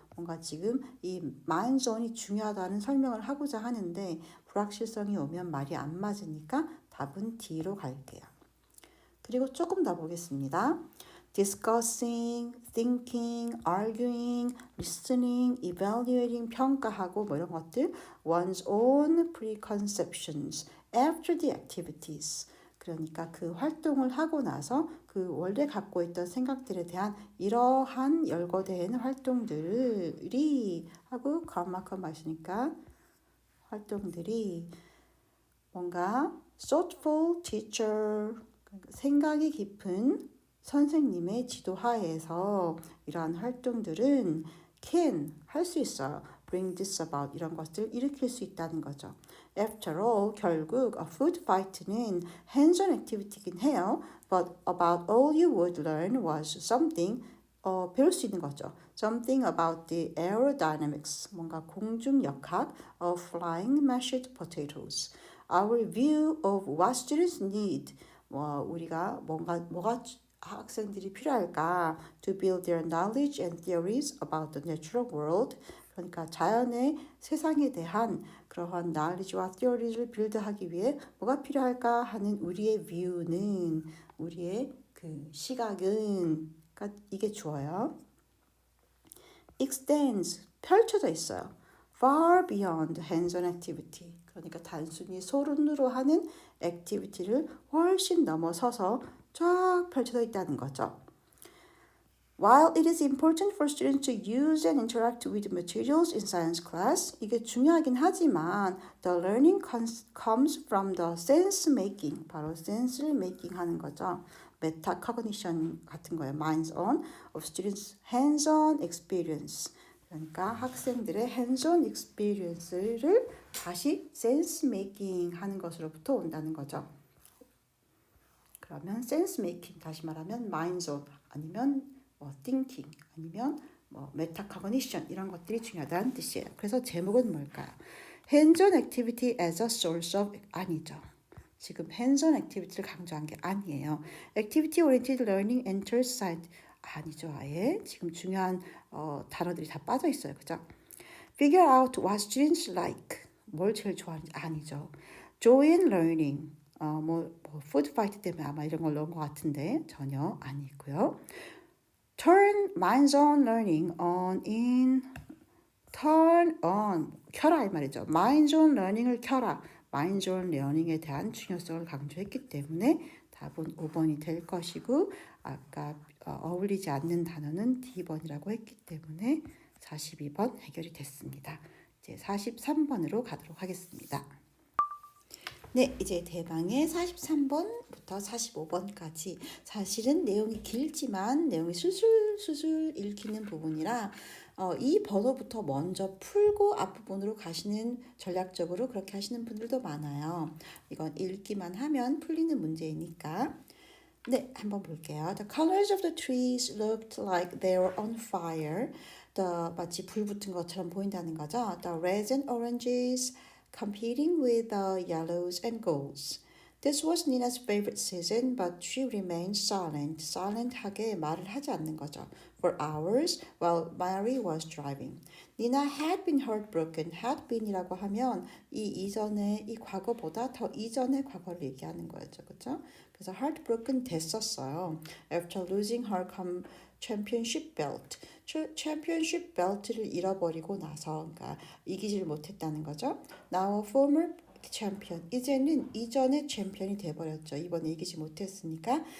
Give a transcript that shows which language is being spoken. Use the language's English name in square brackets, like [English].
[Korean] 뭔가 지금 이 mind zone이 중요하다는 설명을 하고자 하는데 불확실성이 오면 말이 안 맞으니까 답은 D로 갈게요. 그리고 조금 더 보겠습니다. [English] discussing, thinking, arguing, listening, evaluating, [Korean] 평가하고 뭐 이런 것들 [English] one's own preconceptions after the activities. [Korean] 그러니까 그 활동을 하고 나서 그 원래 갖고 있던 생각들에 대한 이러한 열거된 활동들이 하고 가마커 마시니까 활동들이 뭔가 [English] thoughtful teacher, [Korean] 생각이 깊은 선생님의 지도하에서 이러한 활동들은 can, 할 수 있어요. [English] bring this about, [Korean] 이런 것들 일으킬 수 있다는 거죠. [English] After all, [Korean] 결국 [English] a food fight는 hands-on activity긴 해요. But about all you would learn was something, [Korean] 배울 수 있는 거죠. [English] Something about the aerodynamics, [Korean] 뭔가 공중역학 [English] of flying mashed potatoes. Our view of what students need, [Korean] 우리가 뭐가 학생들이 필요할까? [English] To build their knowledge and theories about the natural world. [Korean] 그러니까 자연의 세상에 대한 그러한 knowledge와 theory를 빌드하기 위해 뭐가 필요할까 하는 우리의 view는, 우리의 그 시각은, 그러니까 이게 주어요. extends, 펼쳐져 있어요. [English] far beyond hands-on activity. [Korean] 그러니까 단순히 손으로 하는 액티비티를 훨씬 넘어서서 쫙 펼쳐져 있다는 거죠. [English] While it is important for students to use and interact with materials in science class, [Korean] 이게 중요하긴 하지만 [English] the learning comes from the sense making, 바로 sense를 making 하는 거죠. [Korean] metacognition 같은 거예요. [English] minds on of students hands-on experience. [Korean] 그러니까 학생들의 hands-on experience를 다시 sense making 하는 것으로부터 온다는 거죠. 그러면 sense making 다시 말하면 minds on 아니면 thinking 아니면 metacognition 이런 것들이 중요하다는 뜻이에요. 그래서 제목은 뭘까요? [English] hands-on activity as a source of [Korean] 아니죠. 지금 hands-on activity를 강조한 게 아니에요. [English] activity oriented learning enters science [Korean] 아니죠. 아예 지금 중요한 단어들이 다 빠져 있어요. 그죠? [English] figure out what students like [Korean] 뭘 제일 좋아하는지 아니죠. [English] joy in learning food fight [Korean] 때문에 아마 이런 걸 넣은 것 같은데 전혀 아니고요. [English] turn minds on learning on in turn on [Korean] 켜라 이 말이죠. minds on learning을 켜라. minds on learning에 대한 중요성을 강조했기 때문에 답은 5번이 될 것이고 아까 어울리지 않는 단어는 D번이라고 했기 때문에 42번 해결이 됐습니다. 이제 43번으로 가도록 하겠습니다. 네, 이제 대망의 43번부터 45번까지 사실은 내용이 길지만 내용이 술술 읽히는 부분이라 이 번호부터 먼저 풀고 앞부분으로 가시는 전략적으로 그렇게 하시는 분들도 많아요. 이건 읽기만 하면 풀리는 문제이니까. 네, 한번 볼게요. [English] The colors of the trees looked like they were on fire. [Korean] 마치 불 붙은 것처럼 보인다는 거죠. [English] The reds and oranges competing with the yellows and golds. This was Nina's favorite season, but she remained silent. [Korean] silent하게 말을 하지 않는 거죠. [English] For hours while Mary was driving. Nina had been heartbroken. [Korean] had been이라고 하면 이 이전의 이 과거보다 더 이전의 과거를 얘기하는 거죠. 그렇죠? 그래서 heartbroken 됐었어요. [English] After losing her championship belt. [Korean] championship belt를 잃어버리고 나서 그러니까 이기지를 못했다는 거죠. [English] Now a former champion. [Korean] 이제는 이전의 챔피언이 돼버렸죠. 이번에 이기지 못했으니까.